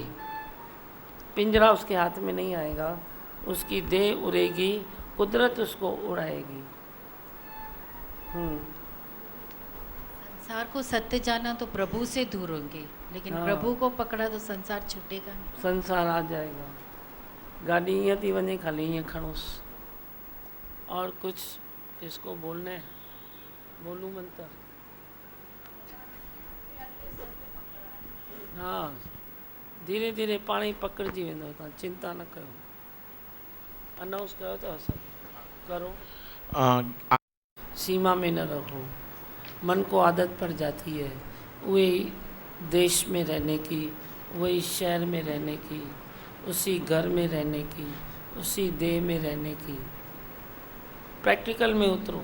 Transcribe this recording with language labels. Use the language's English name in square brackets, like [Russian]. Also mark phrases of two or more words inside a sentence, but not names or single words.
[Hindi] पिंजरा उसके हाथ में नहीं आएगा, उसकी देह उड़ेगी, कुदरत उसको उड़ाएगी। संसार को सत्य जाना तो प्रभु से दूर होंगे, लेकिन हाँ। प्रभु को पकड़ा तो संसार छूटेगा नहीं। संसार आ जाएगा। [Sindhi] गाड़ी ईअं थी वञे, खाली ईअं खणोसि। [Hindi] और कुछ किसको बोलना है, बोलूं मंत्र? [Sindhi] हाँ, धीरे धीरे पाणी पकड़जी वेंदो, तव्हां चिंता न कयो। अनाउंस कयो अथव सभु, [Hindi] करो। सीमा में न रहो। मन को आदत पड़ जाती है वही देश में रहने की, वही शहर में रहने की, उसी घर में रहने की, उसी देह में रहने की। प्रैक्टिकल में उतरो।